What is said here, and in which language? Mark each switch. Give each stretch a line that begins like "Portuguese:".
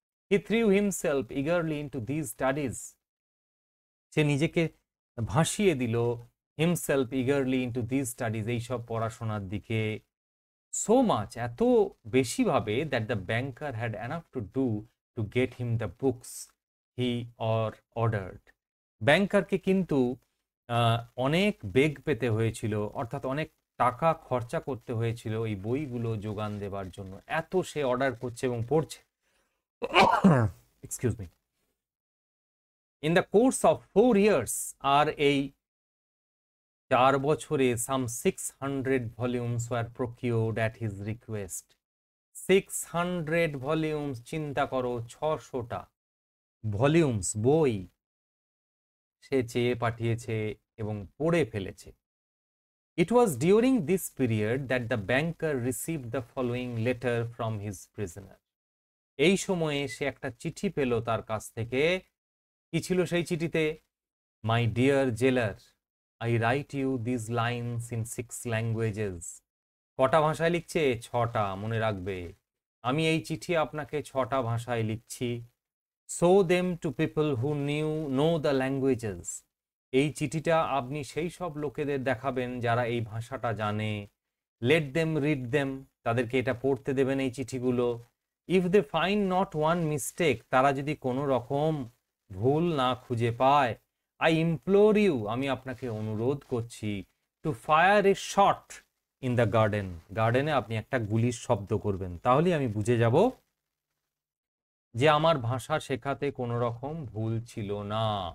English: he threw himself eagerly into this studies,
Bangla: সে নিজেকে ভাসিয়ে দিল
English: himself eagerly into this studies,
Bangla: এইসব পড়াশোনার দিকে।
English: so much,
Bangla: এত বেশিভাবে,
English: That the banker had enough to do to get him the books he ordered.
Bangla: ব্যাংকারকে কিন্তু অনেক বেগ পেতে হয়েছিল, অর্থাৎ অনেক টাকা খরচা করতে হয়েছিল এই বইগুলো যোগান দেবার জন্য। এত সে অর্ডার করছে এবং পড়ছে।
English: Excuse me. In the course of 4 years,
Bangla: আর এই 4 বছরে
English: some 600 volumes were procured at his request.
Bangla: 600 volumes, চিন্তা করো, 600টা ভলিউমস বই সে চেয়ে পাঠিয়েছে এবং পড়ে ফেলেছে।
English: It was during this period that the banker received the following letter from his prisoner.
Bangla: এই সময়ে সে একটা চিঠি পেল তার কাছ থেকে। কি ছিল সেই চিঠিতে?
English: My dear jailer, I write you these lines in 6 languages.
Bangla: কটা ভাষায় লিখছে? 6টা, মনে রাখবে। আমি এই চিঠি আপনাকে 6টা ভাষায় লিখছি।
English: Show them to people who know the languages.
Bangla: এই চিঠিটা আপনি সেই সব লোকেদের দেখাবেন যারা এই ভাষাটা জানে।
English: Let them read them.
Bangla: তাদেরকে এটা পড়তে দেবেন এই চিঠিগুলো।
English: If they find not one mistake,
Bangla: তারা যদি কোনো রকম ভুল না খুঁজে পায়,
English: I implore you,
Bangla: আমি আপনাকে অনুরোধ করছি,
English: to fire a shot in the garden.
Bangla: গার্ডেনে আপনি একটা গুলির শব্দ করবেন, তাহলেই আমি বুঝে যাব যে আমার ভাষা শেখাতে কোনো রকম ভুল ছিল না।